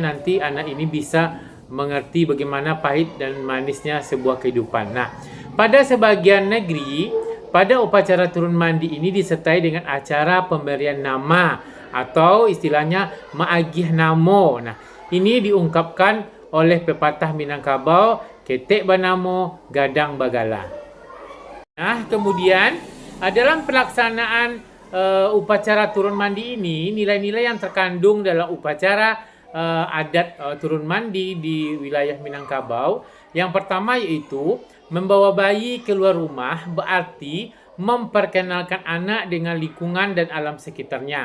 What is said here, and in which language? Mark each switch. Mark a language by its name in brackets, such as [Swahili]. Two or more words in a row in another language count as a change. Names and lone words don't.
[Indonesian] Nanti anak ini bisa mengerti bagaimana pahit dan manisnya sebuah kehidupan. Nah, pada sebagian negeri, pada upacara turun mandi ini disertai dengan acara pemberian nama atau istilahnya [Minangkabau] maagih namo. [Indonesian] Nah, ini diungkapkan oleh pepatah Minangkabau, [Minangkabau] ketek banamo, gadang bagala. [Indonesian] Nah, kemudian dalam pelaksanaan upacara turun mandi ini, nilai-nilai yang terkandung dalam upacara adat turun mandi di wilayah Minangkabau, yang pertama yaitu membawa bayi keluar rumah berarti memperkenalkan anak dengan lingkungan dan alam sekitarnya.